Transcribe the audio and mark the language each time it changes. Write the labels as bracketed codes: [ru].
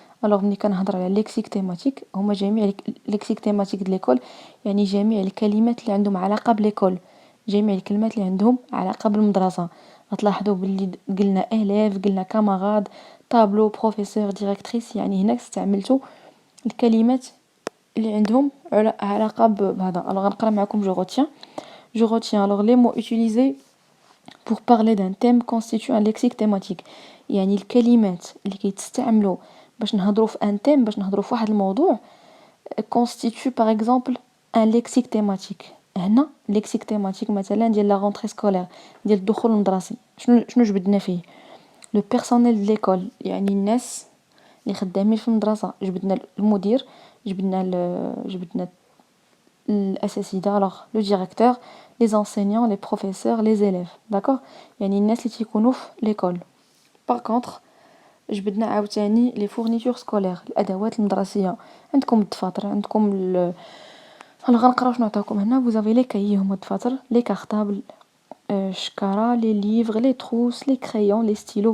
[ar] الوغ ملي كنهضر على ليكسيك تيماتيك هما جميع ليكسيك تيماتيك ديال ليكول، يعني جميع الكلمات اللي عندهم علاقه بليكول، جميع الكلمات اللي عندهم علاقه بالمدرسه. غتلاحظوا باللي قلنا اليف، قلنا كاماراد، طابلو، بروفيسور، ديريكتريس، يعني هنا استعملتوا الكلمات اللي عندهم علاقه بهذا. الوغ غنقرا معكم [fr] je retiens alors les mots utilisés pour parler d'un thème constitue un lexique thématique. [ar] يعني الكلمات اللي كيتستعملوا باش نهضروا في ان thème، باش نهضروا في واحد الموضوع، [fr] constitue par exemple un lexique thématique. [ar] هنا lexique thématique مثلا ديال la rentrée scolaire، ديال الدخول المدرسي. شنو جبدنا فيه؟ [fr] le personnel de l'école، [ar] يعني الناس اللي خدامين في المدرسه. جبدنا المدير، جبدنا الاساتذه، [fr] alors le directeur، les enseignants، les professeurs، les élèves. [ar] d'accord، يعني الناس اللي تيكونوا في ليكول. [fr] par contre [ar] جبدنا عاوتاني لي فورنيتور سكولير، الادوات المدرسيه. عندكم الدفاتر، عندكم غنقراو شنو عطاوكم هنا. [fr] vous avez les cahiers [ar] هما الدفاتر، [fr] les cartables، الشكاره، لي ليفغ، لي تروس، لي كريون، لي ستيلو.